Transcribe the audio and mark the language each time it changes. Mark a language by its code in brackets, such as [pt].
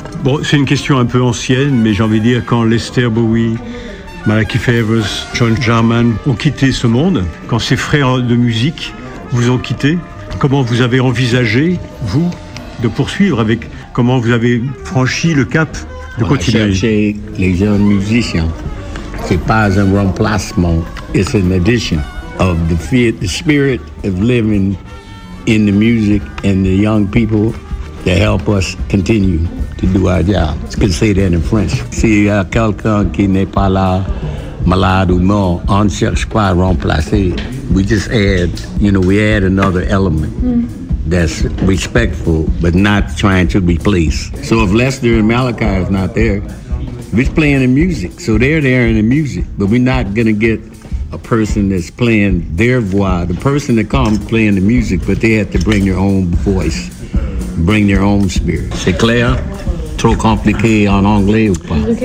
[fr] Bon, c'est une question un peu ancienne, mais j'ai envie de dire quand Lester Bowie, Malachi Favors, John Jarman ont quitté ce monde, quand ses frères de musique vous ont quitté, comment vous avez envisagé, vous, de poursuivre avec, comment vous avez franchi le cap de continuer? On a cherché les jeunes musiciens. C'est pas un remplacement, [en] it's an addition of the spirit of living in the music and the young people to help us continue to do our job. It's good to say that in French. [fr] Si y a quelqu'un qui n'est pas là, malade ou mort, on ne cherche pas à remplacer. [en] We just add, you know, we add another element that's respectful, but not trying to replace. So if Lester and Malachi is not there, we're playing the music. So they're there in the music, but we're not going to get a person that's playing their voix. The person that comes playing the music, but they have to bring their own voice. Bring your own spirit. [fr] C'est clair? Trop compliqué en anglais ou pas?